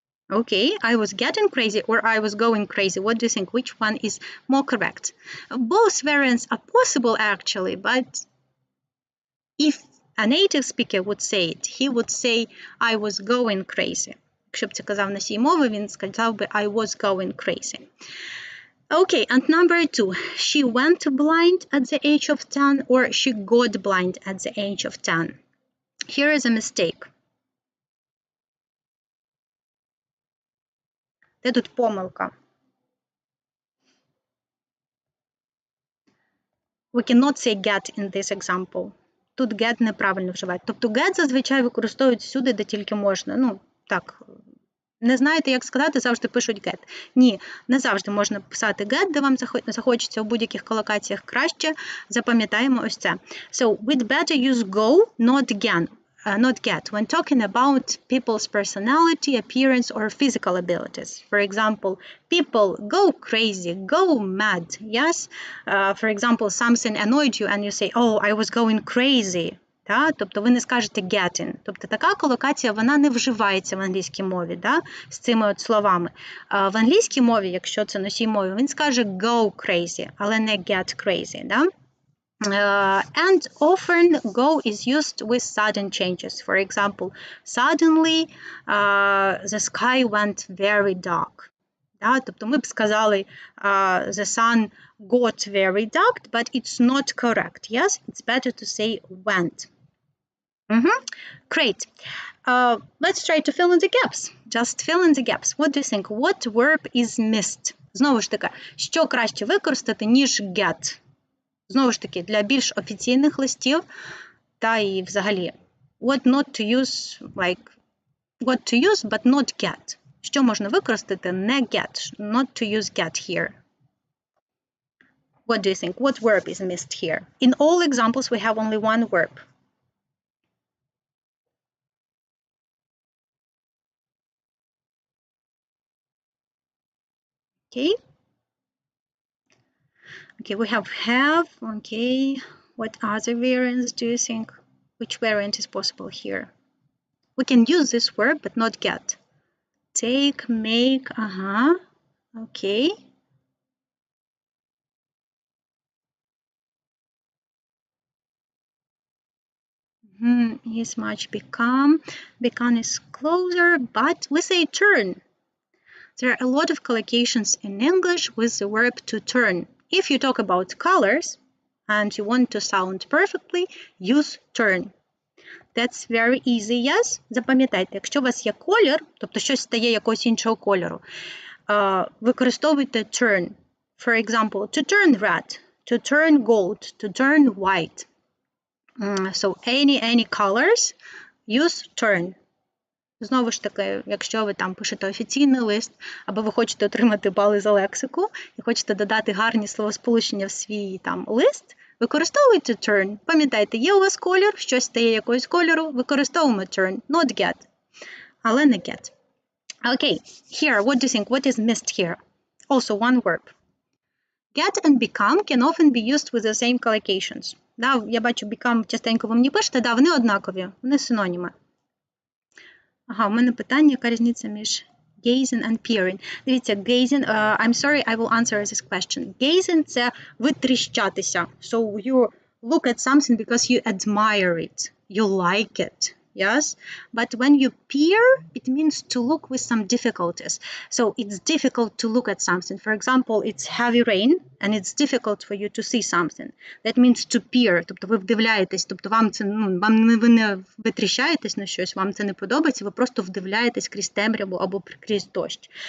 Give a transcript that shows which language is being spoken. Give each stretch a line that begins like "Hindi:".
English: Okay, I was getting crazy or I was going crazy. What do you think? Which one is more correct? Both variants are possible actually, but if a native speaker would say it, he would say I was going crazy.
Ukrainian: Якщо б це казав носій мови, він сказав би
English: I was going crazy. Okay, and number two. She went blind at the age of 10 or she got blind at the age of 10. Here is a mistake.
Ukrainian: Де тут помилка?
English: We cannot say get in this example.
Ukrainian: Тут get неправильно вживають. Тобто get зазвичай використовують всюди, де тільки можна. Ну, так, не знаєте, як сказати, завжди пишуть get. Ні, не завжди можна писати get, де вам захочеться у будь-яких колокаціях краще. Запам'ятаємо ось це.
English: So, we'd better use go, not get, when talking about people's personality, appearance, or physical abilities. For example, people go crazy, go mad. Yes? For example, something annoyed you and you say, oh, I was going crazy.
Ukrainian: Да? Тобто ви не скажете getting. Тобто така колокація, вона не вживається в англійській мові, да? З цими от словами. В англійській мові, якщо це носій мови, він скаже go crazy, але не get crazy. Да?
English: And often go is used with sudden changes. For example, suddenly the sky went very dark.
Ukrainian: Да? Тобто ми б сказали
English: the sun got very dark, but it's not correct. Yes, it's better to say went. Great. Let's try to fill in the gaps. Just fill in the gaps. What do you think? What verb is missed?
Ukrainian: Знову ж таки, що краще використати, ніж get? Знову ж таки, для більш офіційних листів та і взагалі.
English: What not to use, like, what to use, but not get.
Ukrainian: Що можна використати, не get.
English: Not to use get here. What do you think? What verb is missed here? In all examples, we have only one verb. Okay. Okay, we have. Okay. What other variants do you think? Which variant is possible here? We can use this verb, but not get. Take, make, okay. Is much, become. Become is closer, but we say turn. There are a lot of collocations in English with the verb to turn. If you talk about colors and you want to sound perfectly, use turn. That's very easy, yes?
Ukrainian: Запам'ятайте, якщо у вас є колір, тобто щось стає якогось іншого кольору, використовуйте turn.
English: For example, to turn red, to turn gold, to turn white. So any colors, use turn.
Ukrainian: Знову ж таки, якщо ви там пишете офіційний лист, або ви хочете отримати бали за лексику, і хочете додати гарні словосполучення в свій там лист, використовуйте turn. Пам'ятайте, є у вас колір, щось стає якогось кольору, використовуємо turn, not get. Але не get.
English: Okay, here, what do you think? What is missed here? Also one verb. Get and become can often be used with the same collocations.
Ukrainian: Да, я бачу, become частенько ви мені пишете, да, вони однакові, вони синоніми. У мене питання, яка різниця між
English: gazing and peering.
Ukrainian: Дивіться,
English: gazing, I'm sorry, I will answer this question.
Ukrainian: Gazing – це витріщатися.
English: So you look at something because you admire it, you like it, yes? But when you peer, it means to look with some difficulties. So it's difficult to look at something. For example, it's heavy rain, and it's difficult for you to see something. That means to peer,
Ukrainian: тобто ви вдивляєтесь, тобто вам це, ви не витріщаєтесь на щось, вам це не подобається, ви просто вдивляєтесь крізь темряву або крізь дощ.